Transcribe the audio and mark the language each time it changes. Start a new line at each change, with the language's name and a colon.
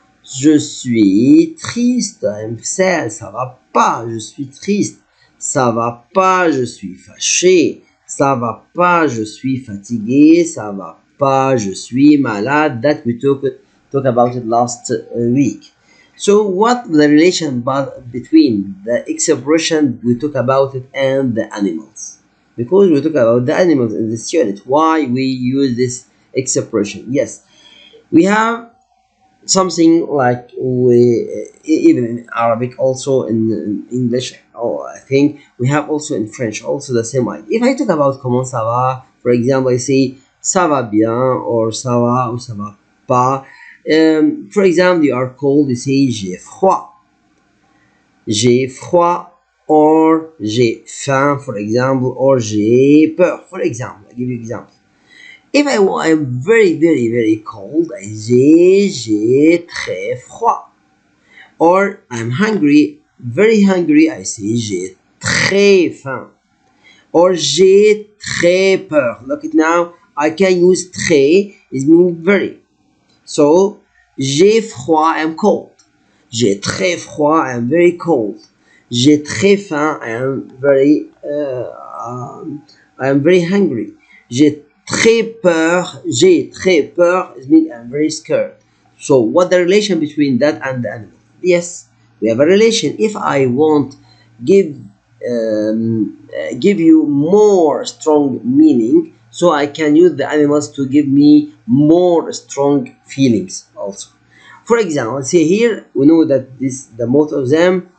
French: Je suis triste,
English: I'm sad,
French: ça va pas, je suis triste. Ça va pas, je suis fâché. Ça va pas, je suis fatigué. Ça va pas, je suis malade.
English: That we talk about it last week. So what the relation between the expression we talk about it and the animals? Because we talk about the animals in this unit. Why we use this expression? Yes, we have something like we even in Arabic, also in English, I think we have also in French also the same idea. If I talk about
French: comment ça va,
English: for example, I say
French: ça va bien
English: or
French: ça va ou ça va pas.
English: For example, you are cold, you say
French: j'ai froid. J'ai froid
English: or
French: j'ai faim,
English: for example, or
French: j'ai peur,
English: for example. I give you example. If I am very cold, I say
French: j'ai très froid.
English: Or I'm hungry, very hungry, I say
French: j'ai très faim. Or j'ai très peur.
English: Look at now, I can use très is meaning very. So
French: j'ai froid,
English: I'm cold.
French: J'ai très froid,
English: I'm very cold.
French: J'ai très faim,
English: I am very hungry.
French: J'ai très peur
English: is meaning I'm very scared. So what the relation between that and the animal? Yes, we have a relation. If I want give you more strong meaning, so I can use the animals to give me more strong feelings also. For example, see here, we know that the both of them